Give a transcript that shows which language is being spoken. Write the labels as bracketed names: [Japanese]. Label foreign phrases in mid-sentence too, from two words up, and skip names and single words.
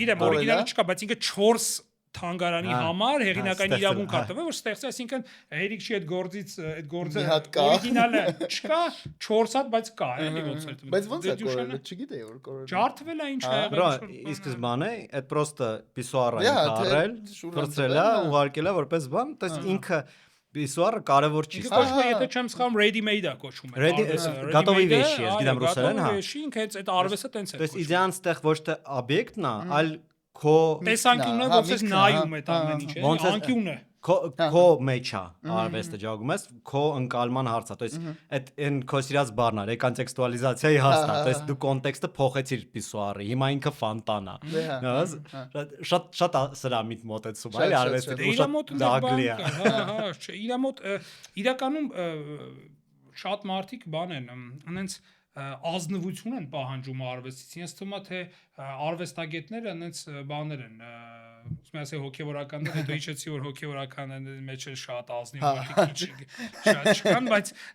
[Armenian] Իրեմ օրիգինալը չկա, բայց ինքը 4 թանգարանի համար հեղինակային իրավունք կա տվել, որ ստեղծի, այսինքն հերիք չի այդ գործը օրիգինալը չկա, 4 հատ, բայց կա, էլի ոնց էր։ Բայց ոնց է կորել, չգիտեի որ կորել։ Ջարդվել է ինչ է եղել։ Բրա, ի սկզբանե այդ պրոստը պիսուարը առել, ֆրծել է, ուղարկել է որպես բան, դες ինքը պիսուարը կարևոր չի։ Կոչվում է, եթե չեմ սխալվում, [English] ready made [Armenian] է կոչվում է։ [Russian] Готовый вещи, [Armenian] ես գիտեմ ռուսերեն, հա։ Ինքը այդ արվեստը տենց է։ Դες իդեան ստեղ ոչ թե օբյեկտն է, այլ քո տեսանկյունը ոնց է նայում այդ ամեն ինչը, անկյունը։ քո մեջ է արվեստը ջագում ես, քո ընկալման հարցը, [Russian] то есть [Armenian] այդ այն քո սիրած բառն է, ռեկոնտեքստուալիզացիայի հարցն է, [Russian] то есть [Armenian] դու կոնտեքստը փոխեցիր պիսուարի, հիմա ինքը ֆանտան է։ Շատ սրա միտ մոտեցում, այլ արվեստի շատ դագլի է։ Հա, իր մոտ իրականում շատ մարդիկ բան են, անենց ազնվություն են պահանջում արվեստից։ Ինձ թվում է թե արվեստագետները այնց բաներ են, ուզում եմ ասել հոգևորականներ, հետո իջեցի որ հոգևորականների մեջ էլ շատ ազնիվ մարդիկ շատ չկան, բայց